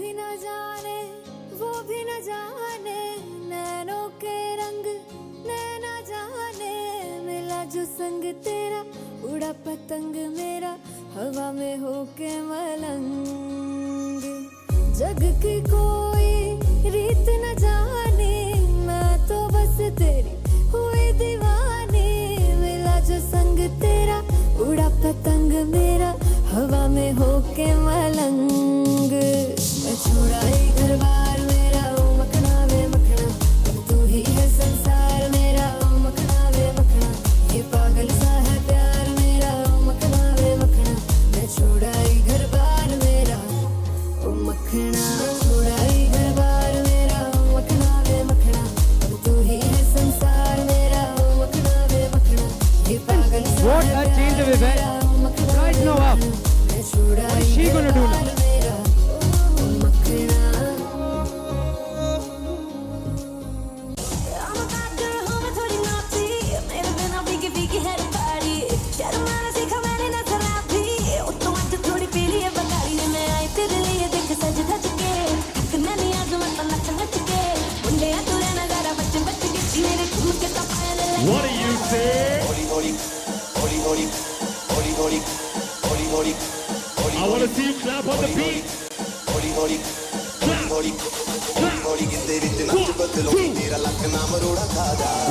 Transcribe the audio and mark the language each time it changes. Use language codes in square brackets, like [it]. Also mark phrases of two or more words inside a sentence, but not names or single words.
[hi] जाने वो भी न जाने नैनों के रंग नैना जाने मिला जो संग तेरा उड़ा पतंग मेरा हवा में होके मलंग जग की कोई रीत न जाने मैं तो बस तेरी हुई दीवानी मिला जो संग तेरा उड़ा पतंग मेरा हवा में होके मलंग मैं छुड़ाई घर बार मेरा ओ मखना वे मखना अब तू ही है संसार मेरा ओ मखना वे मखना ये पागल सा है प्यार मेरा ओ मखना वे मखना मैं छुड़ाई घर बार मेरा ओ मखना छुड़ाई घर बार मेरा ओ मखना वे मखना अब तू ही है संसार मेरा ओ मखना वे मखना ये पागल सा [en] What [hi] है [en] a change of [hi] प्यार [en] event. [hi] मेरा ओ मखना [en] Right [hi] वे [en] now up. [hi] मखना मैं छुड़ाई [en] What is she gonna do now? [hi] घर बार मेरा ओ मखना [en] I'm a bad girl [hi] हूँ मैं थोड़ी naughty मेरे बिना भीगी भीगी है बाड़ी शर्माना सीखा मैंने ना शराबी ओ तो आज थोड़ी पीली है बगाड़ी ने मैं आई तेरे लिए देख सज धज के थकना नहीं आज मैं तो नच नच के मुंडे तू रहना जरा बच्चे बच्चे के मेरे खुद के तो पायल लगे [en] What do you say? I want to see you clap on the beat. Clap. Clap. 1, 2.